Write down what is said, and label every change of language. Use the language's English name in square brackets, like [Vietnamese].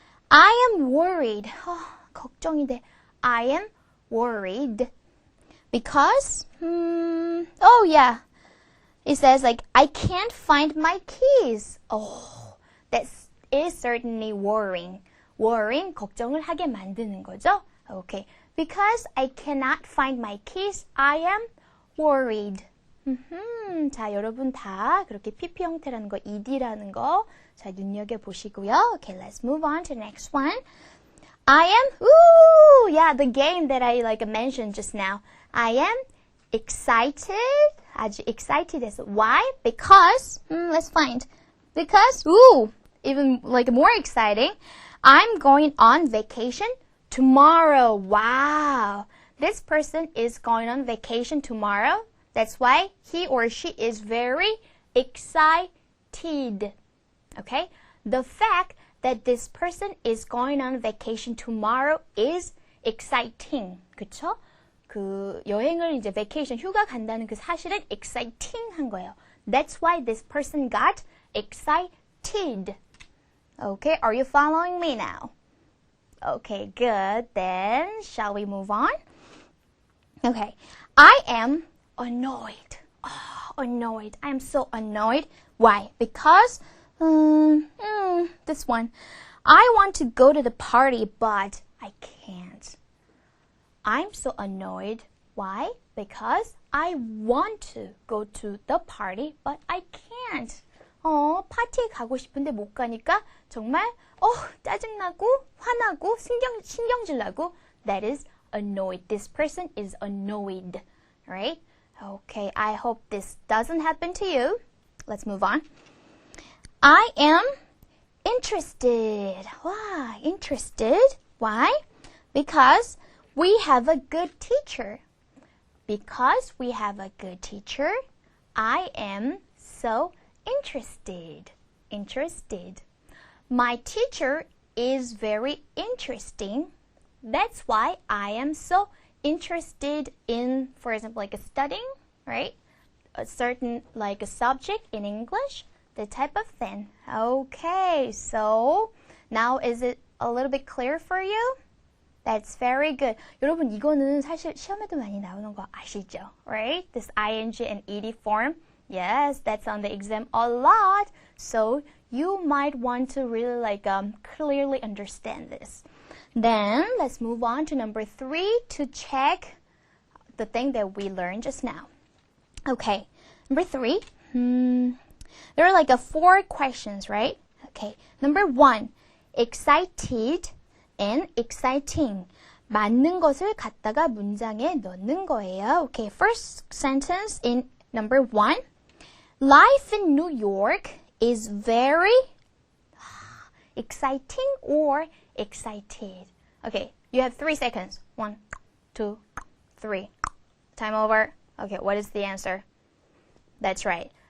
[English] I am worried. [Korean] 걱정이 돼. [English] I am worried because, oh yeah. It says like, I can't find my keys. That is certainly worrying. [Korean] Worrying, 걱정을 하게 만드는 거죠. [English] Okay, because I cannot find my keys, I am worried. [Korean] 자, 여러분 다 그렇게 PP 형태라는 거, ED라는 거, 자, 눈여겨보시고요. [English] Okay, let's move on to the next one. I am, yeah, the game that I like mentioned just now. I am excited. [Korean] 아주 excited해서. [English] Why? Because, let's find. Because, even like more exciting. I'm going on vacation tomorrow. Wow. This person is going on vacation tomorrow. That's why he or she is very excited. Okay? The fact that this person is going on vacation tomorrow is exciting. [Korean] 그쵸? 그 여행을 이제 vacation 휴가 간다는 그 사실은 exciting 한 거예요. [English] That's why this person got excited. Okay, are you following me now? Okay, good. Then, shall we move on? Okay, I am annoyed. Annoyed. I am so annoyed. Why? Because, this one. I want to go to the party, but I can't. I'm so annoyed. Why? Because I want to go to the party, but I can't. [Korean] 파티에 가고 싶은데 못 가니까 정말 짜증나고 화나고 신경질 나고 [English] that is annoyed. This person is annoyed. Right? Okay, I hope this doesn't happen to you. Let's move on. I am interested. Wow, interested. Why? Because we have a good teacher. Because we have a good teacher, I am so interested. Interested. My teacher is very interesting. That's why I am so interested in, for example, like studying, right? A certain, like a subject in English, the type of thing. Okay, so now is it a little bit clear for you? That's very good. [Korean] 여러분, 이거는 사실 시험에도 많이 나오는 거 아시죠? [English] Right? This ing and ed form. Yes, that's on the exam a lot. So you might want to really like clearly understand this. Then let's move on to number 3 to check the thing that we learned just now. Okay, number 3. There are like 4 questions, right? Okay, number 1, excited and exciting. [Korean] 맞는 것을 갖다가 문장에 넣는 거예요. [English] Okay, first sentence in number 1. Life in New York is very exciting or excited. Okay, you have 3 seconds. 1, 2, 3. Time over. Okay, what is the answer? That's right.